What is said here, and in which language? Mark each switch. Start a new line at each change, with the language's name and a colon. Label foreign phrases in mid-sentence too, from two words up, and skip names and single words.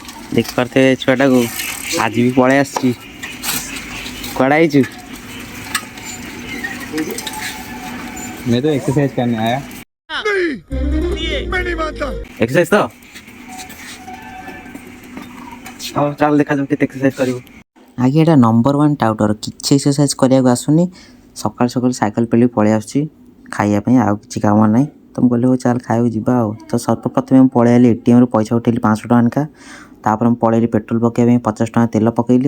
Odia: ଦେଖିପାରୁଥିବେ ଛୁଆଟାକୁ ଆଜି ବି ପଳେଇ ଆସିଛି। କୁଆଡ଼େ ଆଇଛୁ?
Hindi: मैं तो एक्सरसाइज करने आया। एक्सरसाइज तो
Odia: ହଉ ଚାଲ ଦେଖାଯାଉ କେତେ ଏକ୍ସରସାଇଜ କରିବୁ। ଆଜ୍ଞା ଏଇଟା ନମ୍ବର 1 ଟାଉଟର, କିଛି ଏକ୍ସରସାଇଜ କରିବାକୁ ଆସୁନି। ସକାଳୁ ସକାଳୁ ସାଇକେଲ ପେଲି ପଳେଇ ଆସୁଛି ଖାଇବା ପାଇଁ, ଆଉ କିଛି କାମ ନାହିଁ। ତ ମୁଁ କହିଲି ହଉ ଚାଲ ଖାଇବାକୁ ଯିବା ଆଉ। ତ ସର୍ବପ୍ରଥମେ ମୁଁ ପଳେଇ ଆଇଲି ଏଟିଏମ୍ରୁ ପଇସା ଉଠେଇଲି 500 ଟଙ୍କା ଲେଖା। ତାପରେ ମୁଁ ପଳେଇଲି ପେଟ୍ରୋଲ ପକାଇବା ପାଇଁ 50 ଟଙ୍କା ତେଲ ପକେଇଲି।